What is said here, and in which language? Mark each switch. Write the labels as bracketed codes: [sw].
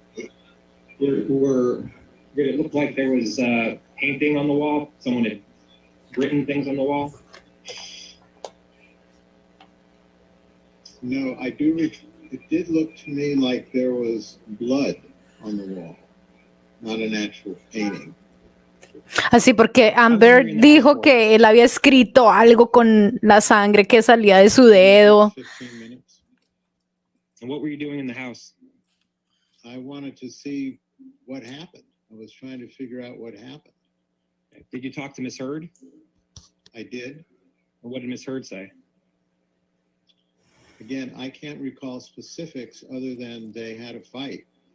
[en] Did it look like there was painting on the wall? Someone had written things on the wall? No, I do. It did look to me like there was blood on the wall, not an actual painting. [es] Así porque Amber dijo que él había escrito algo con la sangre que salía de su dedo. [en] 15 minutes. And what were you doing in the house? I wanted to see what happened. I was trying to figure out what happened. Did you talk to Miss Heard? I did. Or what did Miss Heard say? Again, I can't recall specifics other than they had a fight.